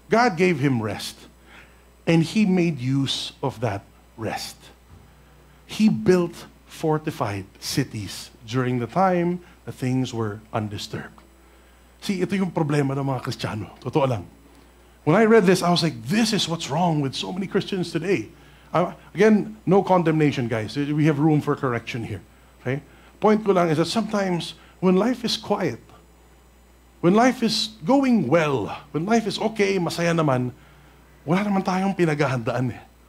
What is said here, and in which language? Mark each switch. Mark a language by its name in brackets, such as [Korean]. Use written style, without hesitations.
[English] God gave him rest, and he made use of that rest. He built fortified cities during the time that things were undisturbed. [Filipino] See, ito yung problema ng mga Kristiyano. Totoo lang. [English] When I read this, I was like, this is what's wrong with so many Christians today. Again, no condemnation, guys. We have room for correction here. Okay? Point [Filipino] ko lang [English] is that sometimes when life is quiet, when life is going well, when life is okay, [Filipino] masaya naman, wala naman tayong pinaghahandaan eh.